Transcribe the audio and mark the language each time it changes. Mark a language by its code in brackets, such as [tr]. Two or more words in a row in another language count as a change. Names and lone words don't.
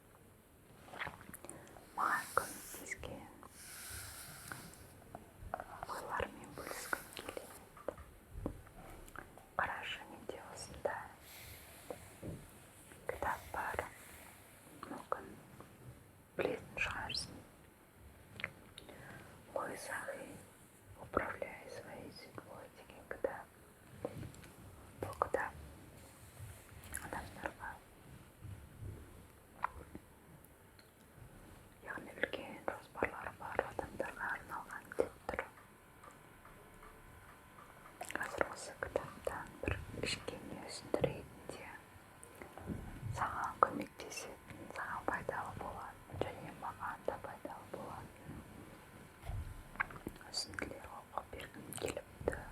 [kk] Маған көмектескен ойлармен бөліскім келеді. Қарашы, менде осындай кітап бар. Мүмкін білетін шығарсың. Луизахи «Управляй своей судьбой» деген кітап. Бұл кітап адамдарға, яғни үлкен жоспарлары бар адамдарға арналған деп тұр. Қазір осы кітаптан бір кішкене үзінді ретінде саған көмектесетін, саған пайдалы болатын және маған да пайдалы болатын үзінділер оқып бергім келіп тұр.